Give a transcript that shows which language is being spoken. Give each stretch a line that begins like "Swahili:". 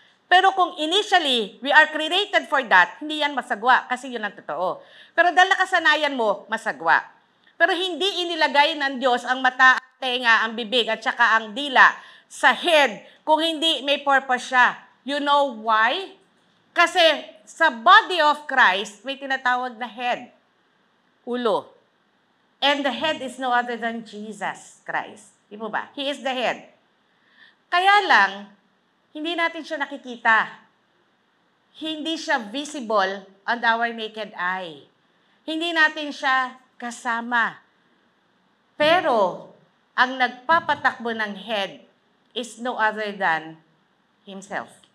Filipino: Pero kung initially,
English: we are created for that,
Filipino: hindi yan masagwa kasi yun ang totoo. Pero dahil nakasanayan mo, masagwa. Pero hindi inilagay ng Diyos ang mata, ang tenga, ang bibig, at saka ang dila sa head kung hindi may purpose siya.
English: You know why?
Filipino: Kasi sa body of Christ, may tinatawag na head, ulo.
English: And the head is no other than Jesus Christ.
Filipino: Di mo ba?
English: He is the head.
Filipino: Kaya lang, hindi natin siya nakikita. Hindi siya visible
English: on our naked eye.
Filipino: Hindi natin siya kasama. Pero, ang nagpapatakbo ng
English: head is no other than Himself.